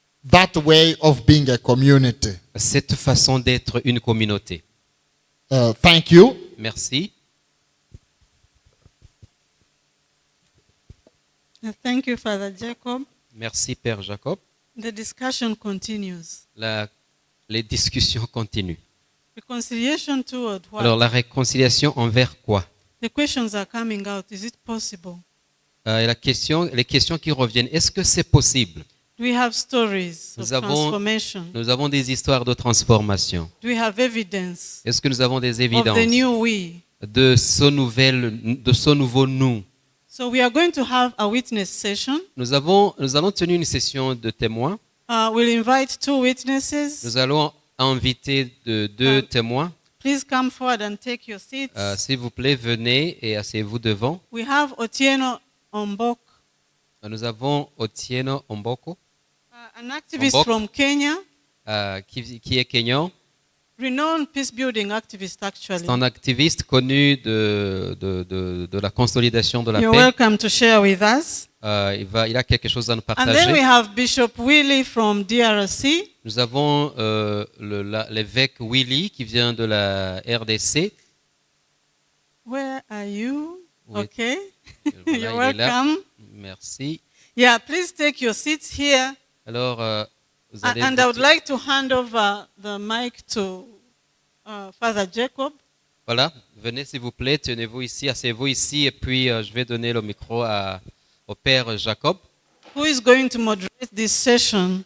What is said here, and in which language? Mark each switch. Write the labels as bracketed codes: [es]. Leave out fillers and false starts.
[en] that way of being a community. [fr] cette façon d'être une communauté. [en] Thank you. [fr] Merci. [en] Thank you, Father Jacob. [fr] Merci, Père Jacob. [en] The discussion continues. [fr] Les discussions continuent. [en] Reconciliation toward what? [fr] Alors, la réconciliation envers quoi? [en] The questions are coming out. Is it possible? [fr] Et les questions qui reviennent, est-ce que c'est possible? [en] Do we have stories of transformation? [fr] Nous avons des histoires de transformation. [en] Do we have evidence [fr] Est-ce que nous avons des [en] of [fr] évidences [en] the new we? [fr] de ce nouveau nous? [en] So we are going to have a witness session. [fr] Nous allons tenir une session de témoins. [en] We'll invite 2 witnesses. [fr] Nous allons inviter deux témoins. [en] Please come forward and take your seats. [fr] S'il vous plaît, venez et asseyez-vous devant. [en] We have Otieno Ombok, [fr] Nous avons Otieno Omboko, [en] an activist Ombok. from Kenya, [fr] qui est kenyan. [en] renowned peace building activist actually. [fr] C'est un activiste connu de la consolidation de la [en] You're [fr] paix. [en] welcome to share with us. [fr] Il a quelque chose à nous [en] And then we [fr] partager. [en] have Bishop Willie from DRC. [fr] Nous avons l'évêque Willy qui vient de la RDC. [en] Where are you? [fr] Oui. [en] Okay. [fr] Voilà, il est là. [en] welcome. [fr] Merci. [en] Yeah, please take your seats here. [fr] Alors, vous allez [en] And I would like to hand over the mic to Father Jacob. [fr] Voilà, venez s'il vous plaît, tenez-vous ici, asseyez-vous ici, et puis je vais donner le micro au Père Jacob. [en] Who is going to moderate this session?